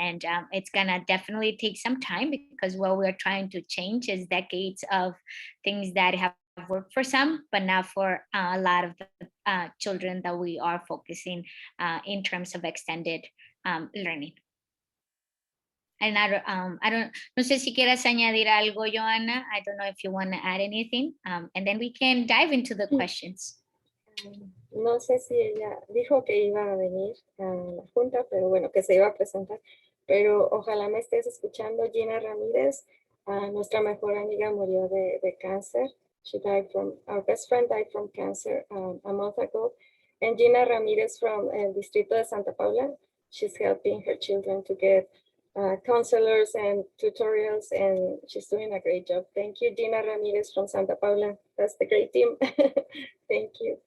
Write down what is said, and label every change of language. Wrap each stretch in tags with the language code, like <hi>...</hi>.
<en>And it's gonna definitely take some time, because what we're trying to change is decades of things that have worked for some, but not for a lot of the children that we are focusing in terms of extended learning.</en> <es>And no sé si quieras añadir algo, Joanna.</es> <en>I don't know if you want to add anything, and then we can dive into the questions.</en> <es>No sé si ella dijo que iba a venir a la junta, pero bueno, que se iba a presentar. Pero ojalá me estés escuchando. Gina Ramírez, nuestra mejor amiga, murió de cáncer.</es> <en>Our best friend died from cancer a month ago. And Gina Ramírez from el Distrito de Santa Paula, she's helping her children to get counselors and tutorials, and she's doing a great job. Thank you, Gina Ramirez from Santa Paula. That's the great team. Thank you.</en>